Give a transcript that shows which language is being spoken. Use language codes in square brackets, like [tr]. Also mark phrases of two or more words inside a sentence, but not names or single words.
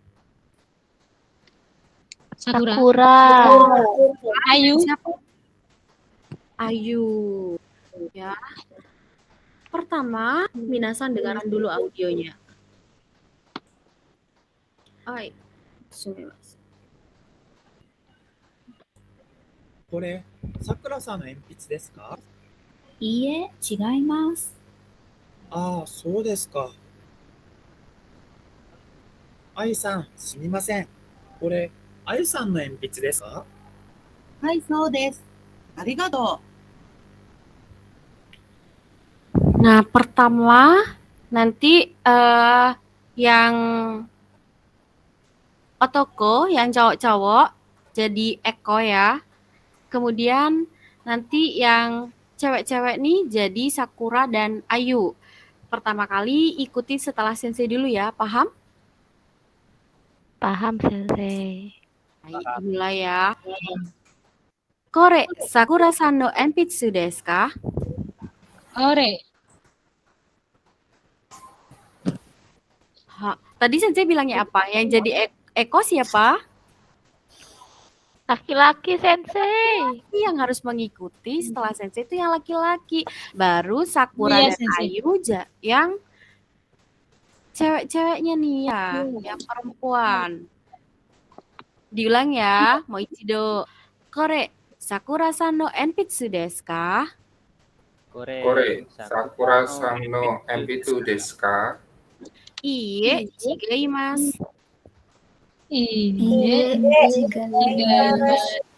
[id] Sakura. Ayu. Siapa? Ayu. Ya. Pertama, Minasan dengarkan dulu audionya. Hai. Sumimasen. [ja] これ、さくらさんの鉛筆ですか？いいえ、違います。ああ、そうですか。あゆさん、すみません。これ、あゆさんの鉛筆ですか？う。はい、そうです。ありがと [id] Nah, pertama nanti yang Otoko, yang cowok-cowok jadi Eko ya. Kemudian nanti yang cewek-cewek nih jadi Sakura dan Ayu. Pertama kali ikuti setelah Sensei dulu ya, paham? Paham, Sensei. Baik, mulai ya. [ja] これ、さくらさんの鉛筆ですか? [id] Ore. Tadi Sensei bilangnya apa? Yang jadi Eko siapa? Laki-laki, Sensei. Yang harus mengikuti setelah Sensei itu yang laki-laki. Baru Sakura Iya, dan Sensei. Ayu yang cewek-ceweknya nih ya, yang perempuan. Diulang ya, Moichido. [ja] これ、さくらさんの鉛筆ですか? これ、さくらさんの鉛筆ですか? いいえ違います. いいえ違います.